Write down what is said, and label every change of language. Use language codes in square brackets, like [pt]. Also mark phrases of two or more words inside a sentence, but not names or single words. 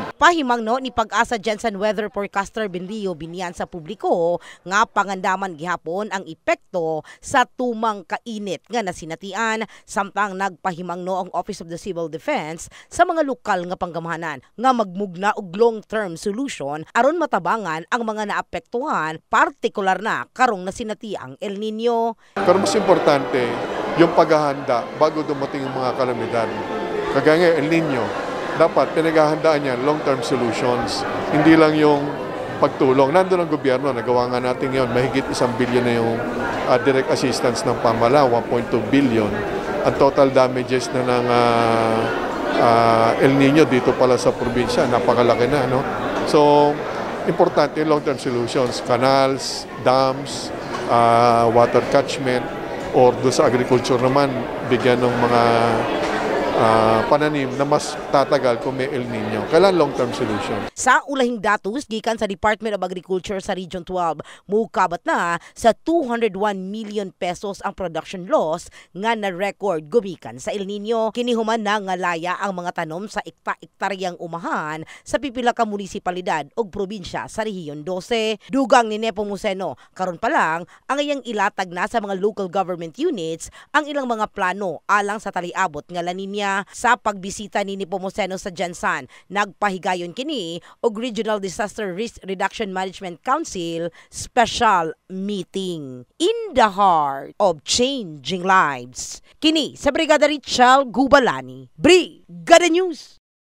[ceb] Pahimangno ni Pag-asa Jensen Weather Forecaster Benlio biniyan sa publiko nga pangandaman gihapon ang epekto sa tumang kainit nga nasinatian samtang nagpahimangno ang Office of the Civil Defense sa mga lokal nga panggamahanan nga magmugna og [en] long-term solution [ceb] aron matabangan ang mga naapektuhan, partikular na karong nasinatiang El Nino. [tl] Pero mas importante yung paghahanda bago dumating yung mga kalamidad. Kagaya El Nino, dapat pinaghahandaan niya [en] long-term solutions. [tl] Hindi lang yung pagtulong. Nandun ang gobyerno, nagawa nga natin yun. Mahigit 1 billion na yung direct assistance ng pamala, 1.2 billion. Ang total damages na ng El Nino dito pala sa probinsya, napakalaki na. No? So, importante yung [en] long-term solutions. Canals, dams, water catchment, [tl] or doon sa agriculture naman, bigyan ng mga pananim na mas tatagal kung may El Nino. Kailan [en] long-term solution? [ceb] Sa ulahing datos gikan sa Department of Agriculture sa Region 12, mukabat na sa 201 million pesos ang [en] production loss [ceb] nga na-record gumikan sa El Nino. Kinihuman na nga laya ang mga tanom sa ektaryang umahan sa pipila ka munisipalidad ug probinsya sa Rehiyon 12. Dugang ni Nepomuceno, karon pa lang ang iyang ilatag na sa mga [en] local government units [ceb] ang ilang mga plano alang sa taliabot nga La Nina. Sa pagbisita ni Nepomuceno sa Jensan, nagpahigayon kini og Regional Disaster Risk Reduction Management Council [en] special meeting in the heart of changing lives. [ceb] Kini sa Brigada Richel Gubalani, Brigada News.